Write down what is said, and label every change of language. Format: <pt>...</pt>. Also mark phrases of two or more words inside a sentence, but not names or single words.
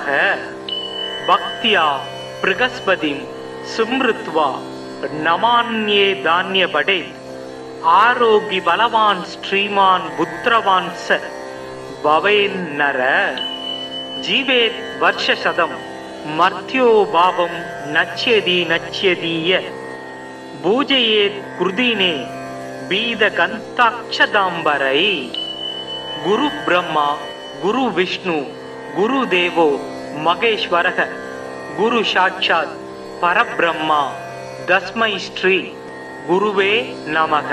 <sa>भक्त्या बृहस्पतिं स्मृत्वा नमान्ये धान्यपडे आरोग्य बलवान् श्रीमान् पुत्रवान् स भवेन्नर जीवेत् वर्षशतं मर्त्यो पापं नश्यति नश्यतीय पूजयेत् कृतिने पीत गन्धाक्षताम्बरैः. गुरु ब्रह्मा गुरु विष्णु गुरु देवो महेश्वरः गुरु साक्षात् परब्रह्मा तस्मै श्री गुरवे नमः.</sa>